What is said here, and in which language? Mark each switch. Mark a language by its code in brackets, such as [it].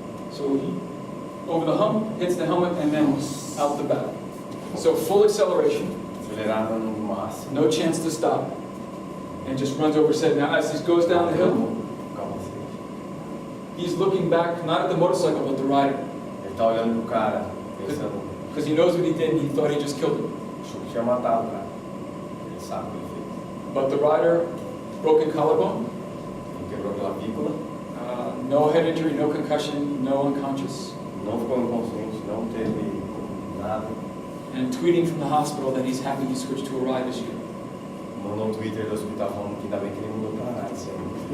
[en] So he, over the hump, hits the helmet and then out the back. So full acceleration, [pt] Acelerada no máximo. [en] no chance to stop, and just runs over his head. Now as he goes down the hill, [pt] O capacete. [en] he's looking back, not at the motorcycle, but the rider. [pt] Ele tá olhando pro cara, pensando, [en] Because he knows what he did and he thought he just killed him. [pt] achou que tinha matado o cara. Ele sabe o que ele fez. [en] But the rider, broken collarbone, [pt] Ele quebrou a clavícula, [en] no head injury, no concussion, no unconscious, [pt] não ficou inconsciente, não teve nada. [en] and tweeting from the hospital that he's happy he switched to Arai this year. [pt] Mandou um Twitter do hospital falando que ainda bem que ele mudou pra Arai esse ano.